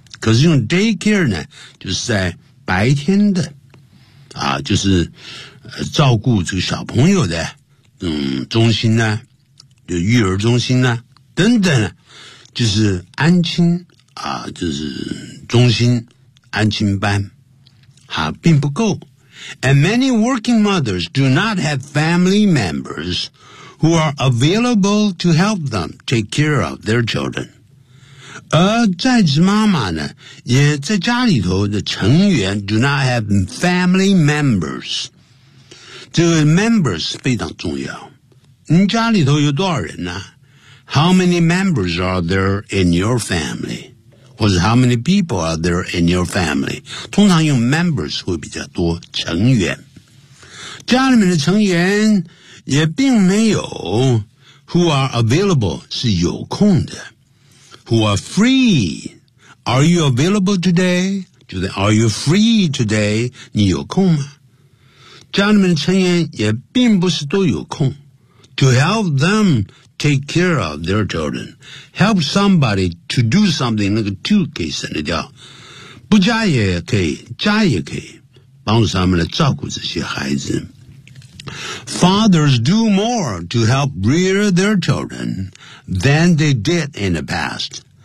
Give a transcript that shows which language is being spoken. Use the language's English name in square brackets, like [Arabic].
[Chinese] 可是用 daycare 呢就是在白天的啊就是照顾这个小朋友的中心呢就育儿中心呢等等就是安亲啊就是中心安亲班。啊、并不够 [English] And many working mothers do not have family members who are available to help them take care of their children [Chinese] 而在职妈妈呢也在家里头的成员 [English] do not have family members [Chinese] 这个 members 非常重要你家里头有多少人呢 [English] How many members are there in your family? [Chinese] 或者 [English] how many people are there in your family? [Chinese] 通常用 members 会比较多成员。家里面的成员也并没有 who are available 是有空的。 [English] Who are free? Are you available today? Are you free today? [Chinese] 你有空吗？家里面的成员也并不是都有空。 [English] To help them,Take care of their children. Help somebody to do something. [Chinese] 那个 to 可以省得掉。不加也可以加也可以帮助他们来照顾这些孩子。 [English] Fathers do more to help rear their children than they did in the past.